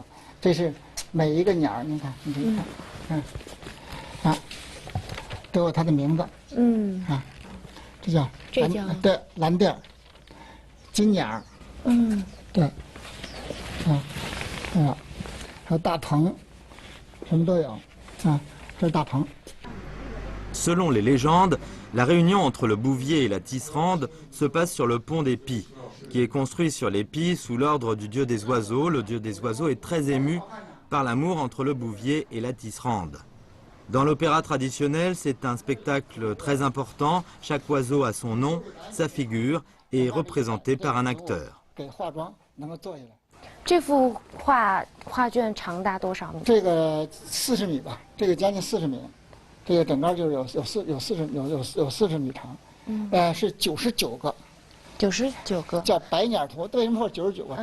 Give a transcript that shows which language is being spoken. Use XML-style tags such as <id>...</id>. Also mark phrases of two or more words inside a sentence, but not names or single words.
<zh>这是每一个鸟，你看，你看，啊，都有它的名字。啊。这叫对蓝靛、金鸟，对，还有大鹏，什么都有，这是大鹏。</zh> <fr>Selon les légendes, la réunion entre le Bouvier et la Tisserande se passe sur le pont des Pies, qui est construit sur les Pies sous l'ordre du dieu des oiseaux. Le dieu des oiseaux est très ému par l'amour entre le Bouvier et la Tisserande. Dans l'opéra traditionnel, c'est un spectacle très important. Chaque oiseau a son nom, sa figure et est représenté par un acteur.</fr> <zh>这幅画卷长达多少米？这个40米吧，这个将近40米，这个整个就是有40米长，是99个，99个，叫白鸟图。为什么说99个？</zh>